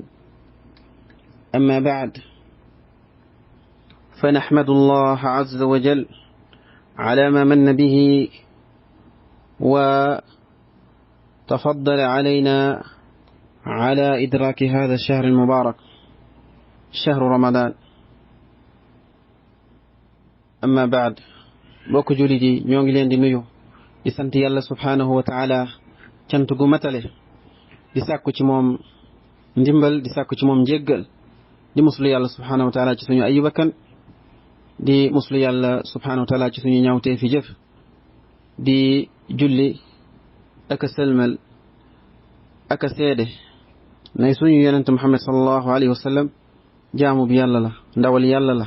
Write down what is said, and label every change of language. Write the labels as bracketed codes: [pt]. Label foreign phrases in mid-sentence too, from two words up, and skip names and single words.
[ar] أما بعد، فنحمد الله عز وجل على ما من به وتفضل علينا على إدراك هذا الشهر المبارك، شهر رمضان. أما بعد، [wo] bokk jullit yi ñoo ngi leen di nuyu di sant yàlla [ar] سبحانه وتعالى [wo] cant gu matale, di sàkku ci moom ndimbal, di sàkku ci moom njéggal, di muslu yàlla [ar] سبحانه وتعالى [wo] ci suñu ayu bakkan, di muslu yàlla [ar] سبحانه وتعالى [wo] ci suñu ñaawtee fi jëf, di julli ak a sëlmal ak a seede nay suñu yonent Muhammad [ar] صلى الله عليه وسلم [wo] jaamu bi yàlla la, ndawal yàlla la.